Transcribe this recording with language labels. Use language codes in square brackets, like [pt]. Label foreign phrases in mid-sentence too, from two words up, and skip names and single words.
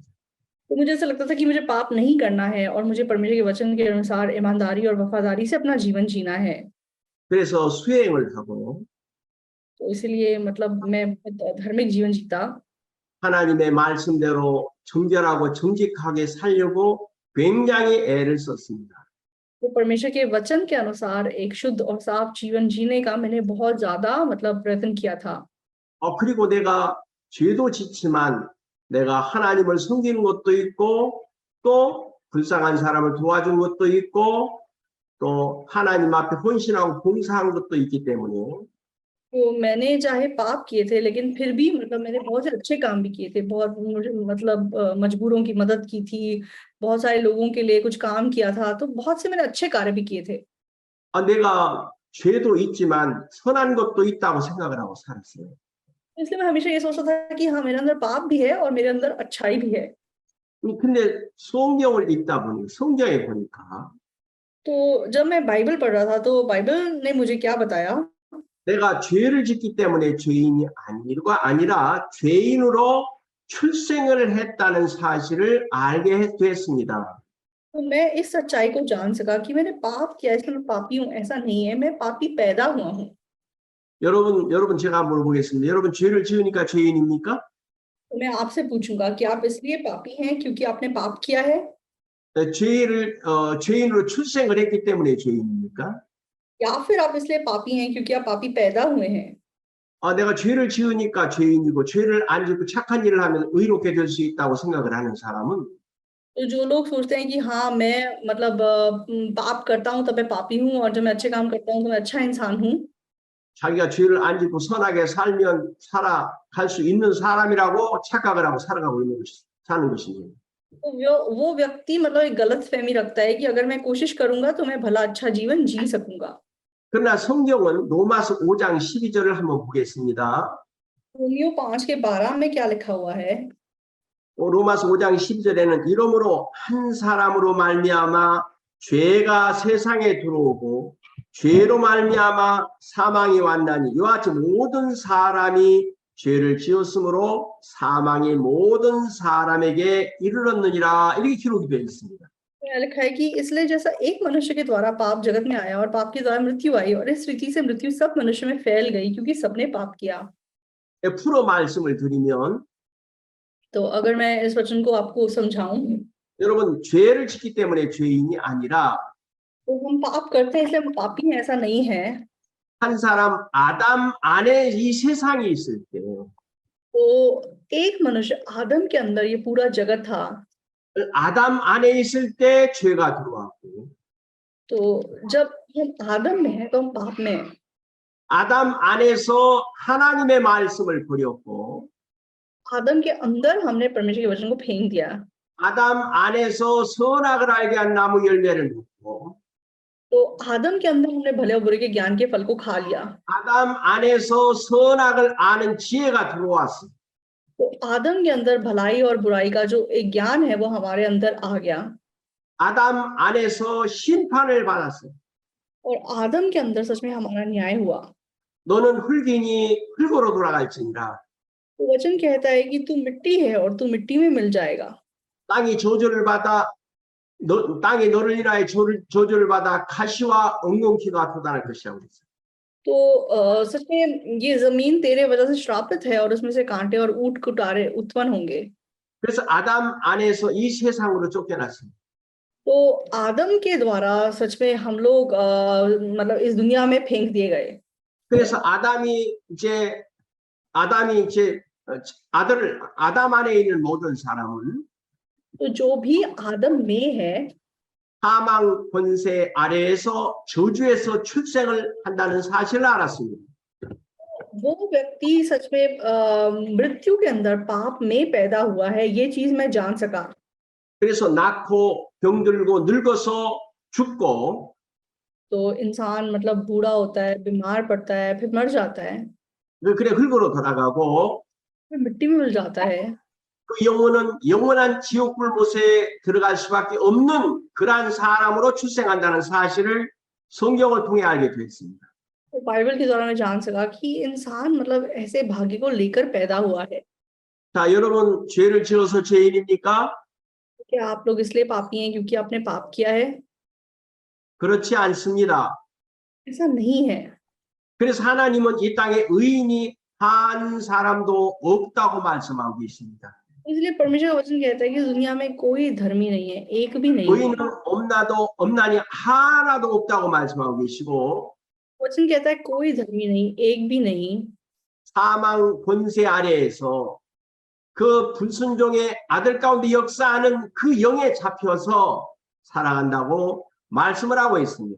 [hi] तो मुझे ऐसा लगता था कि मुझे पाप नहीं करना है और मुझे परमेश्वर के वचन के अनुसार ईमानदारी और वफादारी से अपना जीवन जीना है। [ko] 그래서 수행을 하고 [hi] तो इसलिए मतलब मैं धार्मिक जीवन जीता [ko] 하나님의 말씀대로 정결하고 정직하게 살려고 굉장히 애를 썼습니다. [hi] तो परमेश्वर के वचन के अनुसार एक शुद्ध और साफ जीवन जीने का मैंने बहुत ज्यादा मतलब प्रयत्न किया था। [ko] 그리고 내가 죄도 짓지만 내가 하나님을 섬기는 것도 있고 또 불쌍한 사람을 도와준 것도 있고 또 하나님 앞에 헌신하고 봉사한 것도 있기 때문에 [hi] तो मैंने चाहे पाप किए थे लेकिन फिर भी मतलब मैंने बहुत से अच्छे काम भी किए थे, बहुत मतलब मजबूरों की मदद की थी, बहुत सारे लोगों के लिए कुछ काम किया था, तो बहुत से मैंने अच्छे कार्य भी किए थे। [ko] 내가 죄도 있지만 선한 것도 있다고 생각을 하고 살았어요. [hi] इसलिए मैं हमेशा ये सोचता था कि हाँ मेरे अंदर पाप भी है और मेरे अंदर अच्छाई भी है। [ko] 근데 성경을 읽다 보니 성경에 보니까 [hi] तो जब मैं बाइबल पढ़ रहा था तो बाइबल ने मुझे क्या बताया, [ko] 내가 죄를 짓기 때문에 죄인이 아니라 죄인으로 출생을 했다는 사실을 알게 됐습니다. [hi] तो मैं इस सच्चाई को जान सका कि मैंने पाप किया इसलिए मैं पापी हूँ, ऐसा नहीं है, मैं पापी पैदा हुआ हूँ। [ko] 여러분 제가 물어보겠습니다. 여러분 죄를 지으니까 죄인입니까? [hi] तो मैं आपसे पूछूंगा कि आप इसलिए पापी हैं क्योंकि आपने पाप किया है, [ko] 죄인으로 출생을 했기 때문에 죄인입니까? [hi] या फिर आप इसलिए पापी हैं क्योंकि आप पापी पैदा हुए हैं? [ko] 내가 죄를 지으니까 죄인이고 죄를 안 짓고 착한 일을 하면 의롭게 될 수 있다고 생각을 하는 사람은 [hi] तो जो लोग सोचते हैं कि हाँ मैं मतलब पाप करता हूँ तब मैं पापी हूँ और जब मैं अच्छे काम करता हूँ तो मैं अच्छा इंसान हूँ, [ko] 자기가 죄를 안 짓고 선하게 살면 살아갈 수 있는 사람이라고 착각을 하고 사는 것이죠. [hi] तो वो व्यक्ति मतलब एक गलत फहमी रखता है कि अगर मैं कोशिश करूंगा तो मैं भला अच्छा जीवन जी सकूंगा। [ko] 그러나 성경은 로마서 5장 12절을 한번 보겠습니다. [hi] रोमियो 5:12 में क्या लिखा हुआ है? [ko] 로마서 5장 12절에는 이러므로 한 사람으로 말미암아 죄가 세상에 들어오고 죄로 말미암아 사망이 왔나니 이와 같이 모든 사람이 죄를 지었으므로 사망이 모든 사람에게 이르렀느니라 이렇게 기록이 되어 있습니다. [hi] लिखा है कि इसलिए जैसा एक मनुष्य के द्वारा पाप जगत में आया और पाप के द्वारा मृत्यु आई और इस रीति से मृत्यु सब मनुष्य में फैल गई क्योंकि सबने पाप किया। [ko] 풀어 말씀을 드리면 [hi] तो अगर मैं इस वचन को आपको समझाऊं, [ko] 여러분 죄를 짓기 때문에 죄인이 아니라 [hi] तो हम पाप करते हैं इसलिए हम पापी हैं ऐसा नहीं है। [ko] 한 사람 아담 안에 이 세상이 있을 때 [hi] तो एक मनुष्य आदम के अंदर ये पूरा जगत था, [ko] 아담 안에 있을 때 죄가 들어왔고 [hi] तो जब हम आदम में हैं तो हम पाप में हैं। [ko] 아담 안에서 하나님의 말씀을 버렸고 [hi] आदम के अंदर हमने परमेश्वर के वचन को फेंक दिया। [ko] 아담 안에서 선악을 알게 한 나무 열매를 먹고 [hi] तो आदम के अंदर हमने भले और बुरे के ज्ञान के फल को खा लिया। [ko] 아담 안에서 선악을 아는 지혜가 들어왔어. [hi] तो आदम के अंदर भलाई और बुराई का जो एक ज्ञान है वो हमारे अंदर आ गया [ko] 아담 안에서 심판을 받았어. [hi] और आदम के अंदर सच में हमारा न्याय हुआ। [ko] 너는 흙이니 흙으로 돌아갈지니라. [hi] तो वचन कहता है कि तू मिट्टी है और तू मिट्टी में मिल जाएगा। [ko] 땅이 저주를 받아 땅이 너를 인하여 저주를 받아 가시와 엉겅퀴가 돋아날 것이라고 그랬어요. [hi] तो सच में ये जमीन तेरे वजह से श्रापित है और उसमें से कांटे और ऊंट कुटारे उत्पन्न होंगे। [ko] 그래서 아담 안에서 이 세상으로 쫓겨났습니다. [hi] तो आदम के द्वारा सच में हम लोग मतलब इस दुनिया में फेंक दिए गए। [ko] 그래서 아담이 이제 아담 안에 있는 모든 사람은 [hi] तो जो भी आदम में है [ko] 사망 권세 아래에서 저주에서 출생을 한다는 사실을 알았습니다. [hi] वो व्यक्ति सच में मृत्यु के अंदर पाप में पैदा हुआ है, ये चीज मैं जान सका। [ko] 그래서 낳고 병들고 늙어서 죽고 [hi] तो इंसान मतलब बूढ़ा होता है, बीमार पड़ता है, फिर मर जाता है, [ko] 그래 흙으로 돌아가고 [hi] फिर मिट्टी में मिल जाता है। [ko] 그 영혼은 영원한 지옥 불못에 들어갈 수밖에 없는 그러한 사람으로 출생한다는 사실을 성경을 통해 알게 됐습니다. [hi] तो बाइबल के द्वारा मैं जान सका कि इंसान मतलब ऐसे भाग्य को लेकर पैदा हुआ है। [ko] 자, 여러분 죄를 지어서 죄인입니까? [hi] क्या आप लोग इसलिए पापी हैं क्योंकि आपने पाप किया है? [ko] 그렇지 않습니다. [hi] ऐसा नहीं है। [ko] 그래서 하나님은 이 땅에 의인이 한 사람도 없다고 말씀하고 계십니다. [hi] इसलिए परमेश्वर का वचन कहता है कि दुनिया में कोई धर्मी नहीं है, एक भी नहीं है। [ko] 의인은 없나니 하나도 없다고 말씀하고 계시고 [hi] वचन कहता है कोई धर्मी नहीं, एक भी नहीं। [ko] 사망 권세 아래에서 그 불순종의 아들 가운데 역사하는 그 영에 잡혀서 살아간다고 말씀을 하고 있습니다.